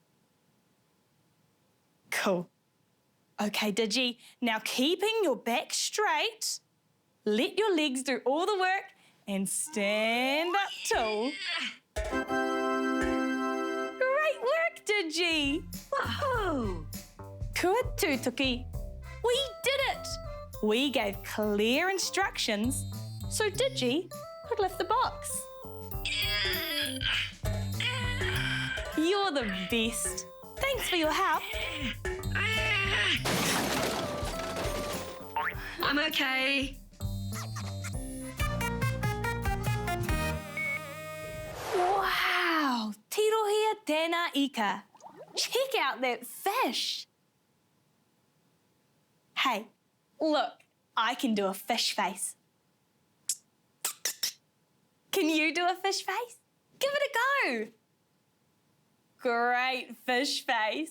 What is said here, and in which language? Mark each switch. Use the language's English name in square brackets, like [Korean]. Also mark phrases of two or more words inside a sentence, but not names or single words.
[English] Cool. Okay, Digi, now keeping your back straight, let your legs do all the work and stand up tall. Great work, Digi. Whoa! [Māori] Kua tūtuki. [English] We did it. We gave clear instructions so Digi could lift the box. You're the best. Thanks for your help. I'm okay. Wow! [Māori] Tirohia tēnā ika. [English] Check out that fish. Hey, look, I can do a fish face. Can you do a fish face? Give it a go. Great fish face.